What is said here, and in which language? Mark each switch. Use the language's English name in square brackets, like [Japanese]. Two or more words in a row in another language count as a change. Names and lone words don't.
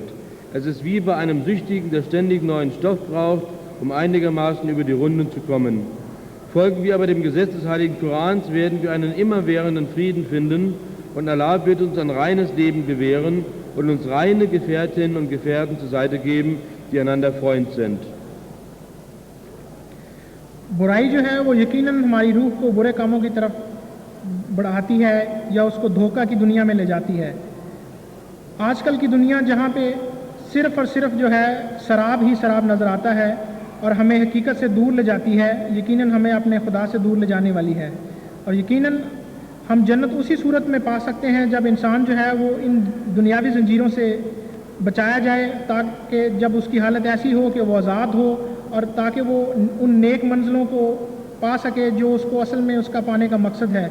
[German] Es ist wie bei einem Süchtigen, der ständig neuen Stoff braucht, um einigermaßen über die Runden zu kommen. Folgen wir aber dem Gesetz des Heiligen Korans, werden wir einen immerwährenden Frieden finden und Allah wird uns ein reines Leben gewähren und uns reine Gefährtinnen und Gefährten zur Seite geben, die einander Freund sind. [Urdu] برائی جو ہے وہ یقیناً ہماری روح کو برے کاموں کی طرف بڑھاتی ہے یا اس کو دھوکہ کی دنیا میں لے جاتی ہے۔ آج کل کی دنیا جہاں پہ صرف اور صرف جو ہے شراب ہی شراب نظر آتا ہے اور ہمیں حقیقت سے دور لے جاتی ہے، یقیناً ہمیں اپنے خدا سے دور لے جانے والی ہے، اور یقیناً ہم جنت اسی صورت میں پا سکتے ہیں جب انسان جو ہے وہ ان دنیاوی زنجیروں سے بچایا جائے، تاکہ جب اس کی حالت ایسی ہو کہ وہ آزاد ہو اور تاکہ وہ ان نیک منزلوں کو پا سکے جو اس کو اصل میں اس کا پانے کا مقصد ہے۔